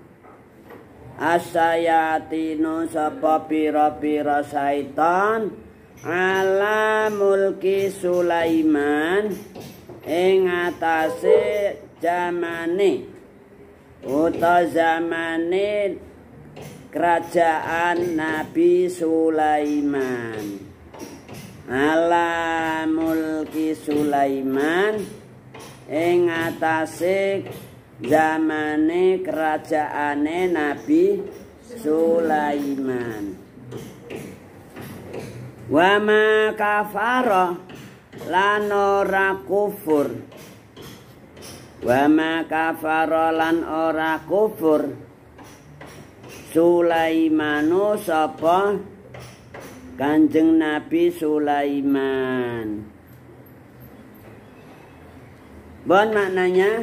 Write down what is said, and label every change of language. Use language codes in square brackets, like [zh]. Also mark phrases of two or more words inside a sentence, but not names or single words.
[jv] Asyayatinu sapa pira-pira syaiton [ar] على ملك سليمان [jv] ing atase zamane uta zamane kerajaan Nabi Sulaiman. [ar] على ملك سليمان [jv] ing atase zamane kerajaane Nabi Sulaiman. [ar] وما كفر [jv] lan ora kufur. [ar] وما كفر [jv] lan ora kufur Sulaimanu sapa Kanjeng Nabi Sulaiman. [id] Bon maknanya?